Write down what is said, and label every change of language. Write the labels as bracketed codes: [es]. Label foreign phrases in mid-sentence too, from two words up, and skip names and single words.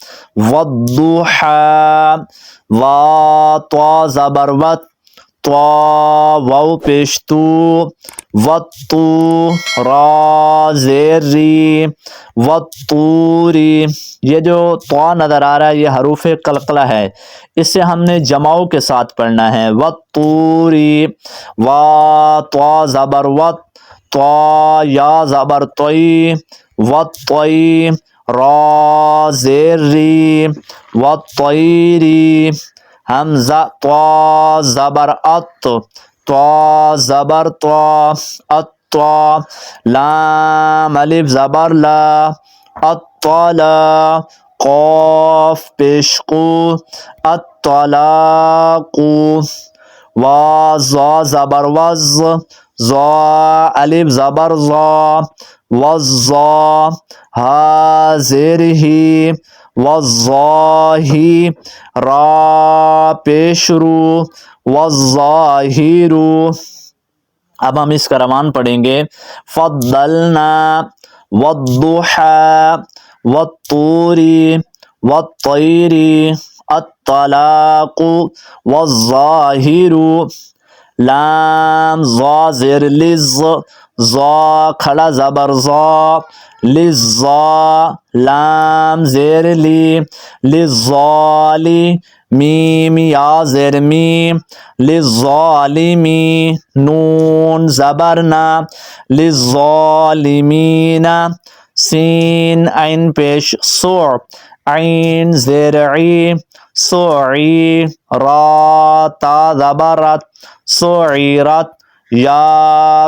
[ur] وضحا، وا طا زبر وت، طا واو پیش تو، وطو، را زیر ری، وطوری۔ یہ جو طا نظر آ رہا ہے یہ حروف قلقلہ ہے، اس سے ہم نے جماؤں کے ساتھ پڑھنا ہے۔ وطوری، وا طا زبر وط، طا یا زبر طی، وطی، را زیر ری، وطیری، حمزہ طا زبر ات، طا زبر طا، الطا، لام الف زبر لا، الطلا، قاف پیش قو، الطلاق، وا زا زبر وز، زا الف زبر زا، وزا، ہا زیر ہی، والظاہی، را پیش رو، والظاہر۔ اب ہم اس کا روان پڑھیں گے۔ [ar] فضلنا، والضحى، والطور، والطير، الطلاق والظاہر [ur] لام ظا زیر لز ظا کھڑا زبر ظا للظا لام زیر لی للظالی میم یا زیر میم للظالمی نون زبرنا للظالمین سین عین پیش سوع عین زیر عی سوعی را تا زبرت سعیرت یا